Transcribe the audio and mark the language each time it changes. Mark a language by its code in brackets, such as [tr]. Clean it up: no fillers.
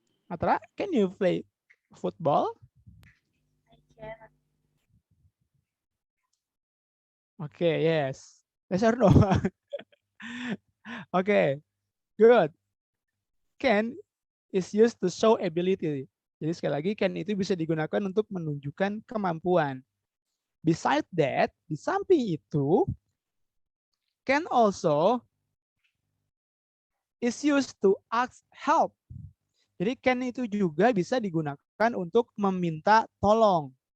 [en] Atra, can you play football? I cannot. Okay, yes. Yes or no? Okay, good. Can is used to show ability. [id] Jadi sekali lagi can itu bisa digunakan untuk menunjukkan kemampuan. [en] Beside that, [id] di samping itu, [en] can also is used to ask help. [id] Jadi can itu juga bisa digunakan untuk meminta tolong.